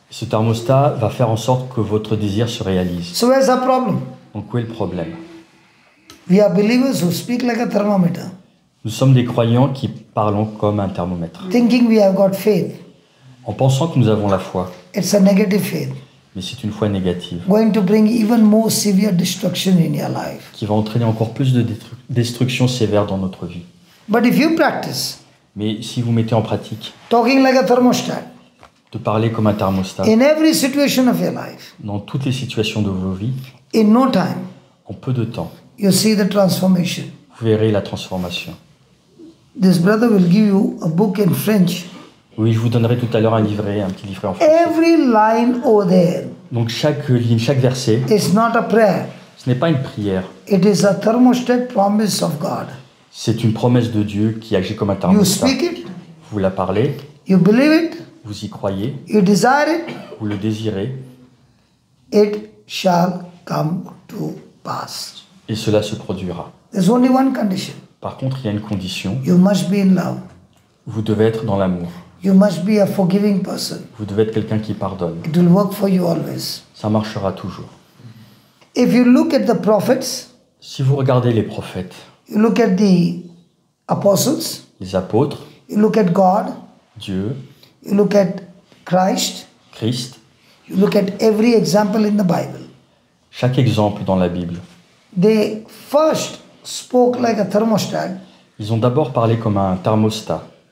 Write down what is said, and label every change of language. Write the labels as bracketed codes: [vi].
[fr] Ce thermostat va faire en sorte que votre désir se réalise. [en] So where's the problem? [fr] Donc où est le problème? [en] We are believers who speak like a thermometer, [fr] Nous sommes des croyants qui parlons comme un thermomètre, [en] thinking we have got faith. [fr] en pensant que nous avons la foi, [en] It's a negative faith, [fr] mais c'est une foi négative, [en] going to bring even more severe destruction in your life. [fr] qui va entraîner encore plus de destruction sévère dans notre vie. [en] But if you practice [fr] Mais si vous mettez en pratique [en] talking like a thermostat [fr] de parler comme un thermostat [en] in every situation of your life, [fr] dans toutes les situations de vos vies, [en] in no time, [fr] en peu de temps, [en] you see the transformation. [fr] vous verrez la transformation. [en] This brother will give you a book in French. [fr] Oui, je vous donnerai tout à l'heure un petit livret en français. [en] Every line over there [fr] Donc chaque ligne, chaque verset, [en] is not a prayer. [fr] ce n'est pas une prière, [en] It is a thermostat promise of God. [fr] c'est une promesse de Dieu qui agit comme un [en] You [fr] thermostat. [en] speak it, [fr] Vous la parlez, [en] you believe it, [fr] vous y croyez, [en] you desire it, [fr] vous le désirez, [en] it shall come to pass. [fr] et cela se produira. [en] There's only one condition. [fr] Par contre, il y a une condition, [en] You must be in love. [fr] vous devez être dans l'amour. [en] You must be a forgiving person. [fr] Vous devez être quelqu'un qui pardonne. [en] It will work for you always. [fr] Ça marchera toujours. [en] If you look at the prophets, [fr] Si vous regardez les prophètes, [en] you look at the apostles, [fr] les apôtres, [en] you look at God, [fr] Dieu, [en] you look at Christ, [fr] Christ, [en] You look at every example in the Bible. [fr] Chaque exemple dans la Bible, [en] They first spoke like a thermostat, [fr] ils ont d'abord parlé comme un thermostat.